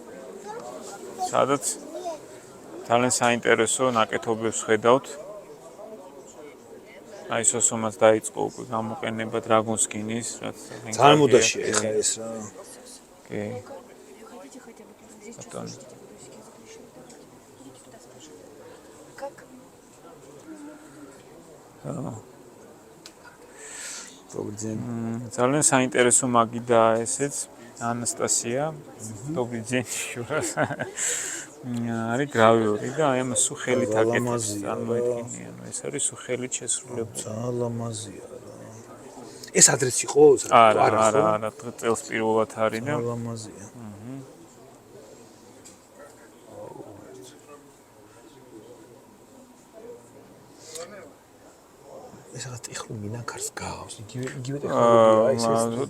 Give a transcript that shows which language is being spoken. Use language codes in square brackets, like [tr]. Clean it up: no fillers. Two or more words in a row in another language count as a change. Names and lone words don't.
[ka] Das knives. სადაც ძალიან საინტერესო ნაკეთობებს ხედავთ. აი სოსომაც დაიწყო უკვე გამოყენება Dragon Skin-ის, რაც ძალიან მოდაშია ეხლა ეს რა. კი. ბატონო. [ru] Добрый день. [ka] ძალიან საინტერესო მაგიდაა ესეც. [ru] Анастасия. Добрый день еще раз. [ka] არის გრავიორი და აი ამას სუხელით აკეთებს წარმოედგინე, ანუ ეს არის სუხელით შესრულებული. ძალიან ლამაზია რა. ეს ადრესი იყო? არა, წელს პირველად არის და ძალიან ლამაზია. ეს რა ტექნო მინანქარს გავს, იგივე ტექნოლოგია ეს.